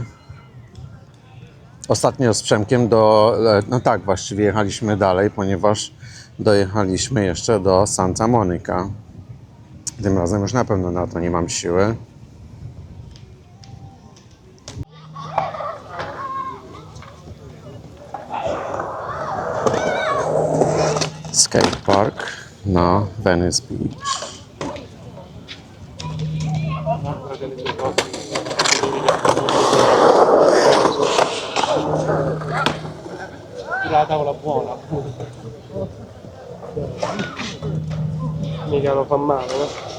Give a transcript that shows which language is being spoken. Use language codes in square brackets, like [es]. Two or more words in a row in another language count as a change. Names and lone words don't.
[pl] Ostatnio z Przemkiem no tak, właściwie jechaliśmy dalej, ponieważ dojechaliśmy jeszcze do Santa Monica. Tym razem już na pewno na to nie mam siły. Skatepark na Venice Beach. [it] La tavola buona. Mica lo fa male, no?